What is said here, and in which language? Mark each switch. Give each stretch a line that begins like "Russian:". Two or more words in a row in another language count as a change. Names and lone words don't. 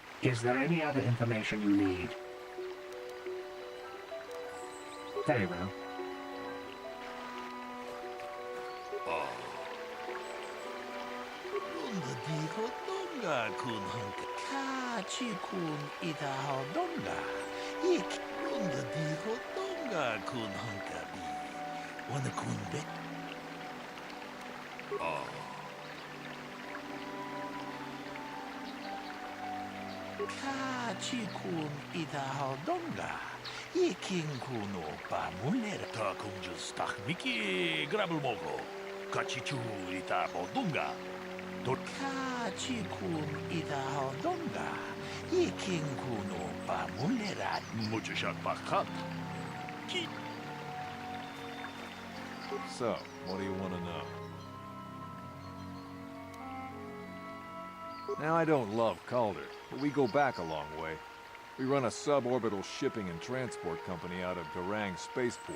English: Is there any other information you need? Very well. Dijo donga kun hanka kachi kun ita ho donga. Ik runda dijo donga kun hanka bi. Wana kun be. Kachi kun ita ho donga. Ikin kuno pa mulera ta kunjus tak miki grabul mogo. Kachi chu ita ho donga. Kachi kun ita ho donga. Ikin kuno pa mulera mucho shak pakat. So, what do you want to know? Now, I don't love Calder, but we go back a long way. We run a suborbital shipping and transport company out of Garang Spaceport.